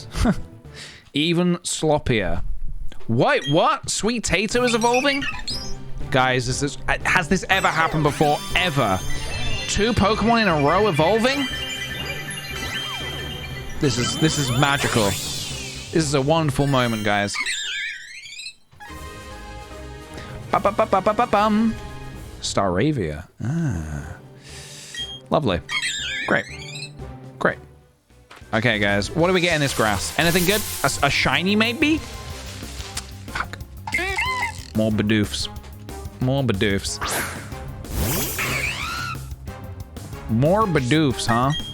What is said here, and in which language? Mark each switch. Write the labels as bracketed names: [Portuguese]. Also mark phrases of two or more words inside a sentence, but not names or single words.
[English] Even sloppier. Wait, what? Sweet Tato is evolving? Guys, has this ever happened before? Ever? 2 Pokemon in a row evolving? This is magical. This is a wonderful moment, guys. Ba-ba-ba-ba-ba-bum. Staravia. Ah. Lovely. Great. Great. Okay, guys. What do we get in this grass? Anything good? A shiny, maybe? Fuck. More Bidoofs. More Bidoofs. More Bidoofs, huh?